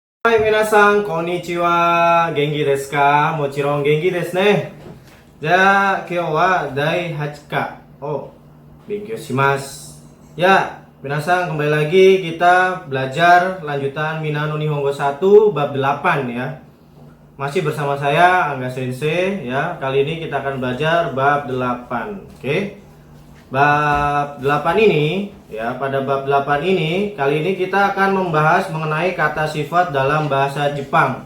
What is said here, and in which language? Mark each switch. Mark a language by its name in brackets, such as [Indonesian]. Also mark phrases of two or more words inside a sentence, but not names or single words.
[Japanese] はい皆さん、こんにちは。元気ですか? もちろん元気ですね。じゃ、今日は第8課を勉強します. [Indonesian] Ya, minasan kembali lagi kita belajar lanjutan Minano Nihongo 1 bab 8 ya. Masih bersama saya Angga Sensei ya. Kali ini kita akan belajar bab 8. Oke. Bab 8 ini ya, pada bab 8 ini kali ini kita akan membahas mengenai kata sifat dalam bahasa Jepang.